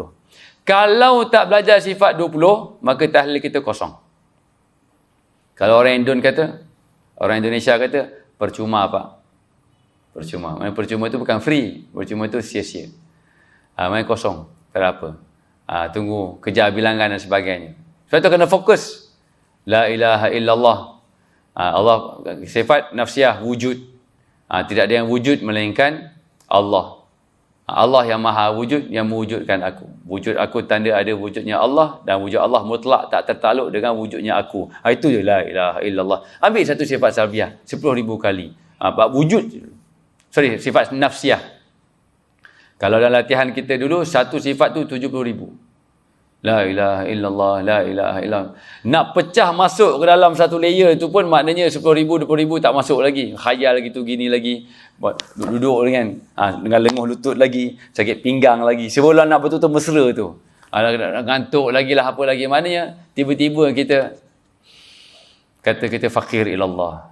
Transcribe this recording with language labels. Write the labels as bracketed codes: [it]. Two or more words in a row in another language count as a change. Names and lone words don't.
[ms] Kalau tak belajar sifat 20, maka tahlil kita kosong. Kalau orang Indonesia kata, percuma apa? Percuma. Maksudnya percuma itu bukan free. Percuma itu sia-sia. Main kosong. Tak ada apa. Tunggu, kejar bilangan dan sebagainya. Sebab itu kena fokus. [ar] لا إله إلا الله. [ms] Allah, sifat nafsiyah, wujud. Tidak ada yang wujud melainkan Allah. Allah yang maha wujud, yang mewujudkan aku. Wujud aku tanda ada wujudnya Allah, dan wujud Allah mutlak tak tertakluk dengan wujudnya aku. Itu je [ar] لا إله إلا الله. [ms] Ambil satu sifat salbiah 10,000 kali. Wujud. Sifat nafsiyah. Kalau dalam latihan kita dulu, satu sifat tu 70,000. [ar] لا إله إلا الله، لا إله إلا الله. [ms] Nak pecah masuk ke dalam satu layer tu pun maknanya 10,000, 20,000 tak masuk lagi. Khayal gitu, gini lagi. Duduk dengan lenguh lutut lagi, sakit pinggang lagi. Sebelum nak betul-betul mesra tu. Ngantuk lagi lah, apa lagi. Maknanya tiba-tiba kita kata kita [ar] فقير إلى الله.